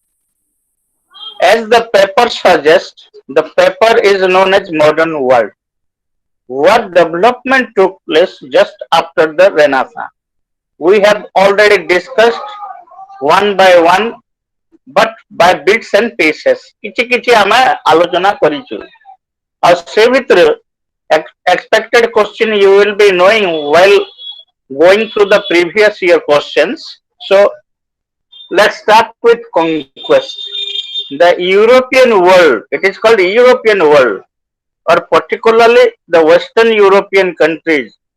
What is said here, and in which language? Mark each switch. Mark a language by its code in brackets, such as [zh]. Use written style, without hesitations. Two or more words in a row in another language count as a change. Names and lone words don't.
[en] As the paper suggests, the paper is known as modern world. What development took place just after the Renaissance? We have already discussed one by one, but by bits and pieces. [or] କିଛି କିଛି ଆମେ ଆଲୋଚନା କରିଛୁ. ଆଉ ସେ ଭିତରେ [en] expected question you will be knowing while going through the previous year questions. So let's start with conquest. The European world, it is called European world, or particularly the Western European countries.